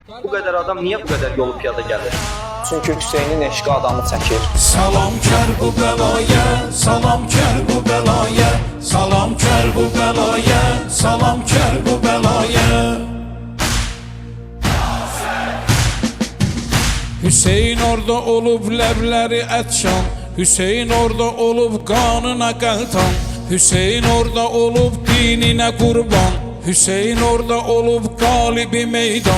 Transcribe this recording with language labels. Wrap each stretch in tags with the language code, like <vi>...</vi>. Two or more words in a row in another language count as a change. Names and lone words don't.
<tr>Bu kadar adam niye bu kadar yolu piyada gelir?</tr> <az>Çünkü Hüseynin eşqi adamı çəkir. Salam kər bu bəlaya, salam kər bu bəlaya, salam kər bu bəlaya, salam kər bu bəlaya. Hüseyin orada olub ləbləri ətşan, Hüseyin orada olub qanına qəltan, Hüseyin orada olub dininə qurban, Hüseyin orada olub qalibi meydan.</az>